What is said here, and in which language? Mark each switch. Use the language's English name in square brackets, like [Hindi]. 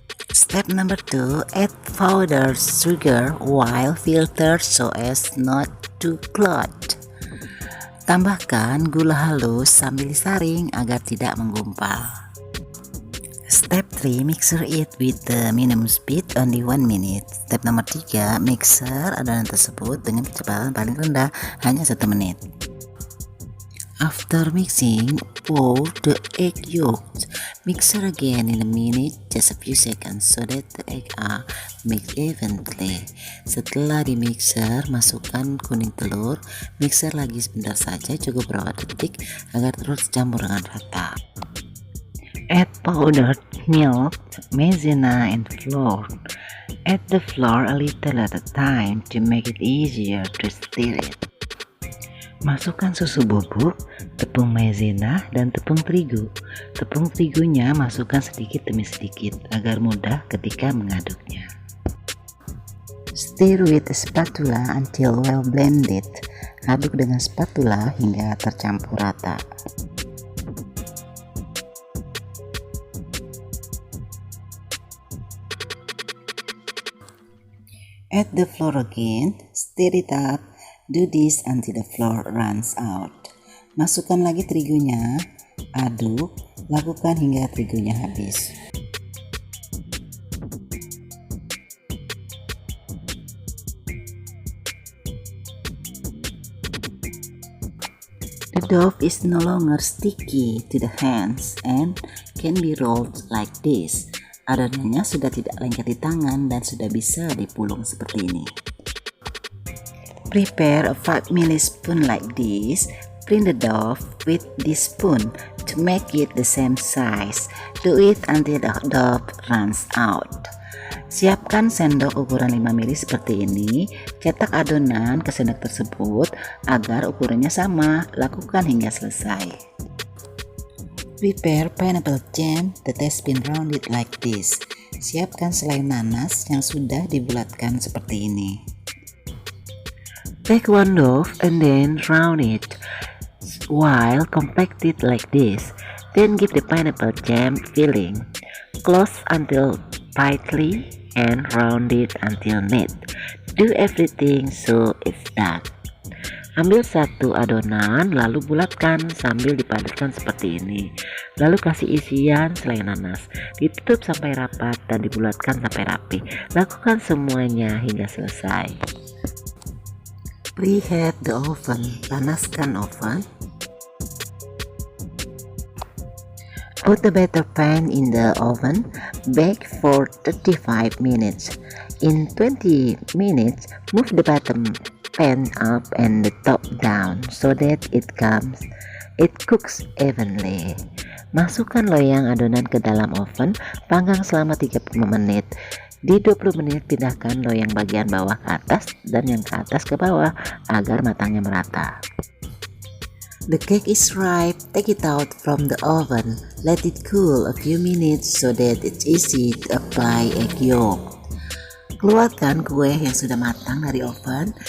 [English] Step number 2, add powdered sugar while filtered so as not to clot. [Indonesian] Tambahkan gula halus sambil disaring agar tidak menggumpal. [English] Step 3, mixer it with the minimum speed only 1 minute. [Indonesian] Step nomor 3, mixer adonan tersebut dengan kecepatan paling rendah hanya 1 menit. [English] After mixing, pour the egg yolks. Mixer again in a minute, just a few seconds, so that the egg are mixed evenly. [Indonesian] Setelah di mixer, masukkan kuning telur. Mixer lagi sebentar saja, cukup beberapa detik agar terus campur dengan rata. [English] Add powdered milk, maizena, and flour. Add the flour a little at a time to make it easier to stir it. [Indonesian] Masukkan susu bubuk, tepung maizena, dan tepung terigu. Tepung terigunya masukkan sedikit demi sedikit agar mudah ketika mengaduknya. [English] Stir with a spatula until well blended. [Indonesian] Aduk dengan spatula hingga tercampur rata. [English] Add the flour again, stir it up, do this until the flour runs out. [Indonesian] Masukkan lagi terigunya, aduk, lakukan hingga terigunya habis. [English] The dough is no longer sticky to the hands and can be rolled like this. [Indonesian] Adonannya sudah tidak lengket di tangan dan sudah bisa dipulung seperti ini. [English] Prepare a 5 ml spoon like this. Print the dough with this spoon to make it the same size. Do it until the dough runs out. [Indonesian] Siapkan sendok ukuran 5 ml seperti ini. Cetak adonan ke sendok tersebut agar ukurannya sama. Lakukan hingga selesai. [English] Prepare pineapple jam that has been rounded like this. [Indonesian] Siapkan selai nanas yang sudah dibulatkan seperti ini. [English] Take one loaf and then round it while compacted like this. Then give the pineapple jam filling. Close until tightly and round it until neat. Do everything so it's done. [Indonesian] Ambil satu adonan lalu bulatkan sambil dipadatkan seperti ini. Lalu kasih isian selai nanas. Ditutup sampai rapat dan dibulatkan sampai rapi. Lakukan semuanya hingga selesai. [English] Preheat the oven. [Indonesian] Panaskan oven. [English] Put the batter pan in the oven. Bake for 35 minutes. In 20 minutes, move the bottom pan up and the top down so that it cooks evenly. [Indonesian] Masukkan loyang adonan ke dalam oven, panggang selama 30 menit. Di 20 menit pindahkan loyang bagian bawah ke atas dan yang ke atas ke bawah agar matangnya merata. [English] The cake is ripe. Take it out from the oven. Let it cool a few minutes so that it's easy to apply egg yolk. [Indonesian] Keluarkan kue yang sudah matang dari oven.